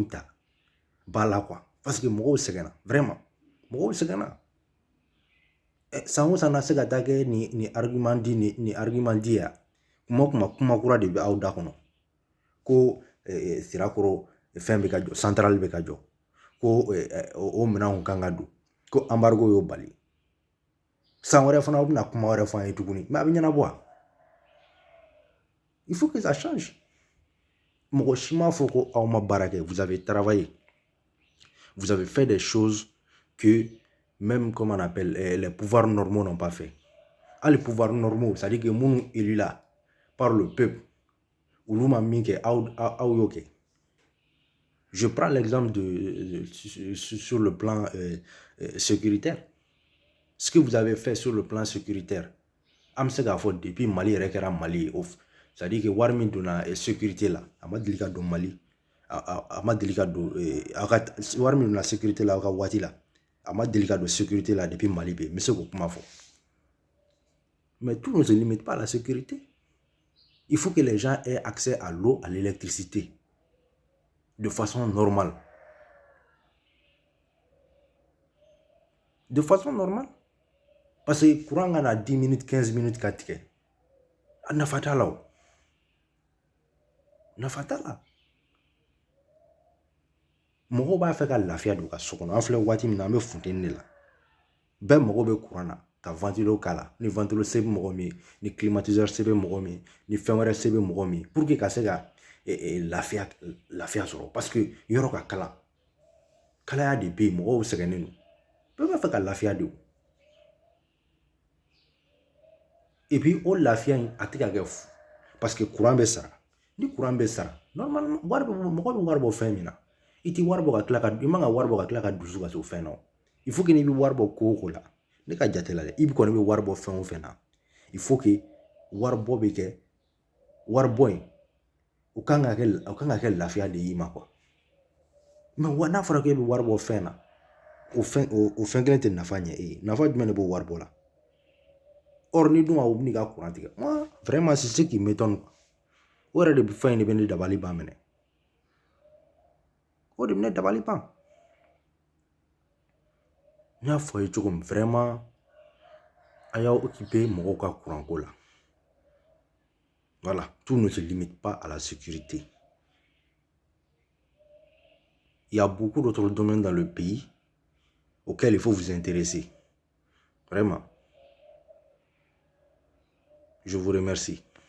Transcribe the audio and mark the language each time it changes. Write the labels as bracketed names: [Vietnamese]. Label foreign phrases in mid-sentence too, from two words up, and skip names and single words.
[Bambara] ta ba la [French] quoi parce que [Bambara] mɔgɔw sɛgɛnna vraiment mɔgɔw sɛgɛnna san o san na se ka taa kɛ ni argument di ya kuma kura de bɛ aw da kɔnɔ ko Sirakɔrɔ fɛn bɛ ka jɔ centrale bɛ ka jɔ ko o minɛnw kan ka don ko embargo y'o bali san wɛrɛ fana u bɛna kuma wɛrɛ fɔ an ye tuguni mais a bɛ ɲɛnabɔ wa [French] il faut que ça change [Bambara] mɔgɔ si m'a fɔ ko aw ma baara kɛ [French] vous avez travaillé vous avez fait des choses que même comme on appelle les pouvoirs normaux n'ont pas fait les pouvoirs normaux c'est à dire que minnu élu là par le peuple [Bambara] olu ma min kɛ aw y'o kɛ [French] je prends l'exemple sur le plan sécuritaire ce que vous avez fait sur le plan sécuritaire [Bambara] an bɛ se k'a fɔ depuis Mali yɛrɛ kɛra Mali ye [French] c'est à dire que [Bambara] wari min donna sécurité la a ma deli ka don Mali a ma deli ka don wari min donna sécurité la aw ka waati la a ma deli ka don sécurité la depuis Mali bɛ yen n bɛ se k'o kuma fɔ [French] mais tout ne se limite pas à la sécurité il faut que les gens aient accès à l'eau à l'électricité de façon normale [Bambara] parce que courant kana 10 minutes 15 minutes ka tigɛ a nafa t'a la o nafa t'a la mɔgɔw b'a fɛ ka lafiya don u ka so kɔnɔ an filɛ waati min na an bɛ funteni de la bɛɛ mago bɛ courant na ka ventilo k'a la ni ventilo se bɛ mɔgɔ min ye ni climatiseur se bɛ mɔgɔ min ye ni fɛn wɛrɛ se bɛ mɔgɔ min ye [French] pour que [Bambara] ka se ka lafiya sɔrɔ parce que yɔrɔ ka kalan kalaya de bɛ yen mɔgɔw sɛgɛnnen don bɛɛ b'a fɛ ka lafiya de o [French] et puis [Bambara] o lafiya in a tɛ ka kɛ fu parce que courant bɛ sara ni courant bɛ sara normalement mɔgɔ bɛ wari bɔ fɛn min na i tɛ wari bɔ ka tila ka i man ka wari bɔ ka tila ka dusu ka se o fɛn na [French] il faut que [Bambara] n'i bɛ wari bɔ ko o ko la ne ka jate la dɛ i kɔni bɛ wari bɔ fɛn o fɛn na [French] il faut que [Bambara] wari bɔ bɛ kɛ wari bɔ in o kan ka kɛ lafiya de y'i ma [French] quoi mais [Bambara] n'a fɔra k'e bɛ wari bɔ fɛn na o fɛn kelen tɛ nafa ɲɛ e ye nafa jumɛn de b'o wari bɔ la or ni dun a bɛ n'i ka courant tigɛ [French] moi vraiment c'est ce qui m'étonne [Bambara] o yɛrɛ de fɛn in de bɛ ne dabali ban minɛ o de bɛ ne dabali ban n y'a fɔ ye cogo min vraiment a y'aw occuper mɔgɔw ka courant ko la [French] voilà tout ne se limite pas à la sécurité il y a beaucoup d'autres domaines dans le pays auxquels il faut vous intéresser vraiment je vous remercie.